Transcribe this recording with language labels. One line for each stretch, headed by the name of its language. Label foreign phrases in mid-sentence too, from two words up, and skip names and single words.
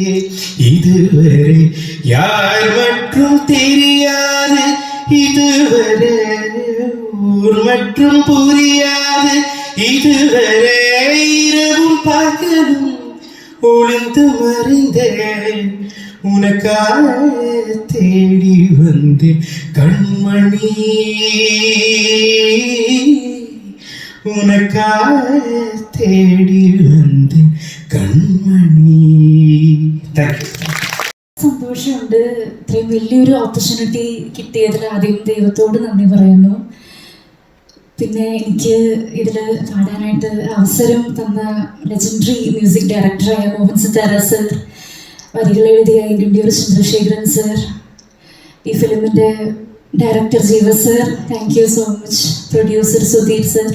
Tamil: இதுவரை, யார் மற்றும் தெரியாது இதுவரை, ஊர் மற்றும் புரியாது இதுவரை, இரவும் பகலும் ஒளிந்து மறைந்தேன் உனக்காக தேடி வந்தேன் கண்மணி, உனக்காக தேடி வந்தேன் കൺമണി.
Malayalam: സന്തോഷമുണ്ട്. ഇത്രയും വലിയൊരു ഓപ്പർച്യൂണിറ്റി കിട്ടിയതിൽ ആദ്യം ദൈവത്തോട് നന്ദി പറയുന്നു. പിന്നെ എനിക്ക് ഇതിൽ പാടാനായിട്ട് അവസരം തന്ന
English: legendary music director
Malayalam: മോഹൻ സിത്താര സർ, വരികൾ എഴുതിയ ഗുണ്ടിയൂർ ചന്ദ്രശേഖരൻ സർ, ഈ ഫിലിമിൻ്റെ ഡയറക്ടർ ജീവ സർ,
English: thank you so much,
Malayalam: പ്രൊഡ്യൂസർ സുധീർ സർ.